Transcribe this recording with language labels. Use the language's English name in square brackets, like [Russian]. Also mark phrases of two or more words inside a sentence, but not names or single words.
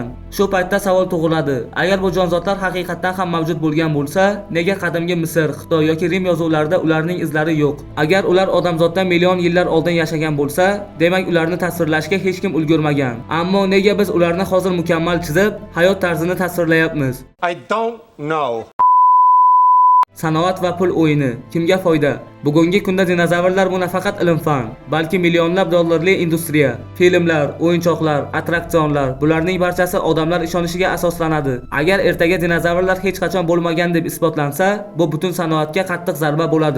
[Uzbek] Shu paytda savol tug'iladi: agar bu jonzotlar haqiqatan ham mavjud bo'lgan bo'lsa, nega qadimgi Misr, Xitoy yoki Rim yozuvlarida ularning izlari yo'q? Agar ular odamzoddan million yillar oldin yashagan bo'lsa, demak ularni tasvirlashga hech kim ulgurmagan. Ammo nega biz ularni hozir mukammal chizib, hayot tarzini tasvirlayapmiz? [English] I don't know. [Uzbek] Sanoat va pul o'yini kimga foyda? Bugungi kunda dinozavrlar bu nafaqat ilm-fan, balki millionlab dollarli industriya. Filmlar, o'yinchoqlar, attraksionlar, bularning barchasi odamlar ishonishiga asoslanadi. Agar ertaga dinozavrlar hech qachon bo'lmagan deb isbotlansa, bu butun sanoatga qattiq zarba bo'ladi.